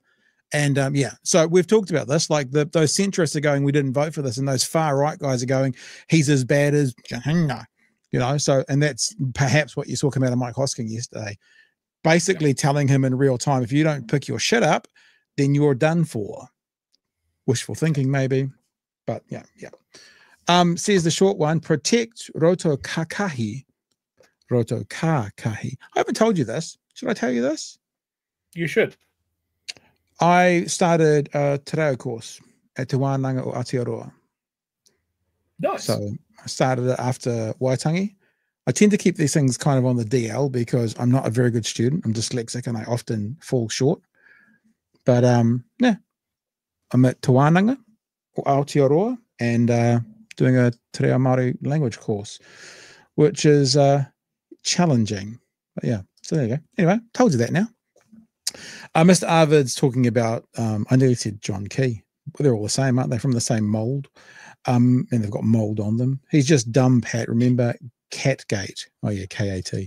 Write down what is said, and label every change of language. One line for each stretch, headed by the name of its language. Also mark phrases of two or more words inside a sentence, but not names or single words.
English: And yeah, so we've talked about this. Like those centrists are going, we didn't vote for this, and those far right guys are going, he's as bad as, you know. So, and that's perhaps what you're talking about in Mike Hosking yesterday, basically telling him in real time, if you don't pick your shit up, then you're done for. Wishful thinking, maybe, but yeah. Says the short one, protect
Māori: roto kakahi. Roto kakahi.
English: I haven't told you this. Should I tell you this? You should. I started a
Māori: te reo
English: course at Te Wānanga o Aotearoa. Nice. So I started it after Waitangi. I tend to keep these things kind of on the DL because I'm not a very good student. I'm dyslexic and I often fall short. But yeah, I'm at Te Wānanga o Aotearoa and doing a
Māori: te reo Māori
English: language course, which is challenging. But yeah, so there you go. Anyway, told you that now. Mr. Arvid's talking about, I nearly said John Key. They're all the same, aren't they? From the same mold. And they've got mold on them. He's just dumb, Pat. Remember Catgate. Oh, yeah, K-A-T.